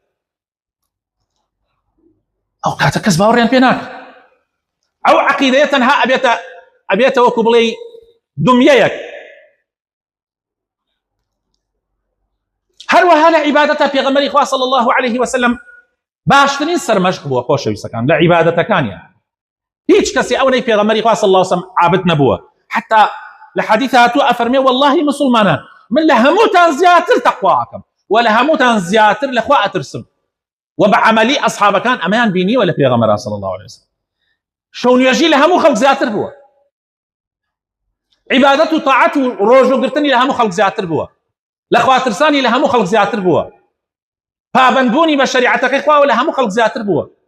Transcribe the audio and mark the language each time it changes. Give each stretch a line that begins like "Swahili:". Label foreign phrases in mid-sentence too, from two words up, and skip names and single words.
Central Kurdish: ئەو کاتە کەس باوەڕیان پێ ناکە ئەو عەقیدەیە تەنها ئەبێتە وەکو بڵێ دميەیەک هەروەها لە عیبادەتە پێغەمبەری خوا
Arabic: صلی الله عليه وسلم
Central Kurdish: باشترین سەرمەشق بووە خۆشەویستەکان لە عیبادەتەکانیان هیچ کەسی ئەو نەی پێغەمبەری خوا
Arabic: صلی الله عليه وسلم
Central Kurdish: عابد نەبووە حتى لە حەدیث هاتووە ئەفەرمێ والله مسلمانان من لە هەمووتان زیاتر تەقوا ئەکەم و لە هەمووتان زیاتر لە خوا ئەترسم و بەعەمەلی ئەصحابەکان ئەمەیان بینیوە لە پێغەمبەر
Arabic: صلی الله عليه وسلم
Central Kurdish: شەونێژی لە هەموو خەڵک زیاتر بووە عیبادەت و طاعەت و ڕۆژوگرتنی لە هەموو خەڵک زیاتر بووە لە خواترسانی لە هەموو خەڵک زیاتر بووە پابەندبوونی بە شەریعەتەکەی خوا لە هەموو خەڵک زیاتر بووە